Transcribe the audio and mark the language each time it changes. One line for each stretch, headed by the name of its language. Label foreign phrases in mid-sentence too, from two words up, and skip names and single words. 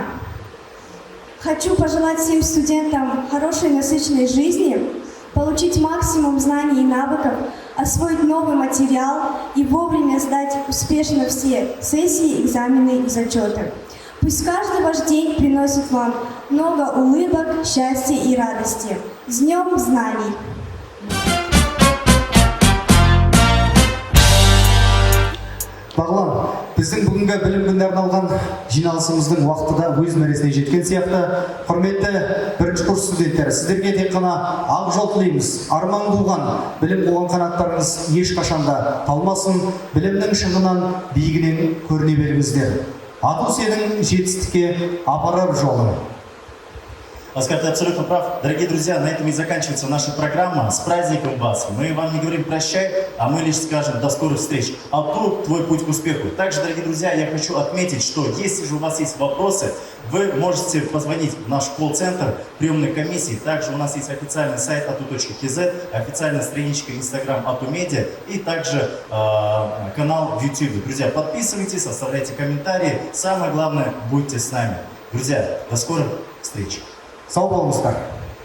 Russian: Хочу пожелать всем студентам хорошей насыщенной жизни, получить максимум знаний и навыков, освоить новый материал и вовремя сдать успешно все сессии, экзамены и зачеты. Пусть каждый ваш день приносит вам много улыбок, счастья и радости. С Днем Знаний!
Kazakh: Бағлан, біздің бүгінгі білім күніне арналған жиналысымыздың уақыты да өз мәресіне жеткен сияқты. Құрметті бірінші курс студенттері, сіздерге тек қана ақ жол тілейміз. Арман қуған, білім қуған қанаттарыңыз ешқашанда талмасын, білімнің шыңынан биігінен көріне беріңіздер. Ату сенің жетістікке апарар жолың.
Russian: Оскар, ты абсолютно прав. Дорогие друзья, на этом и заканчивается наша программа. С праздником вас! Мы вам не говорим прощай, а мы лишь скажем до скорых встреч. Ату, твой путь к успеху. Также, дорогие друзья, я хочу отметить, что если же у вас есть вопросы, вы можете позвонить в наш колл-центр приемной комиссии. Также у нас есть официальный сайт atu.kz, официальная страничка Instagram Atu-Media и также канал в YouTube. Друзья, подписывайтесь, оставляйте комментарии. Самое главное, будьте с нами. Друзья, до скорых встреч!
Kazakh: Сау болыңыздар.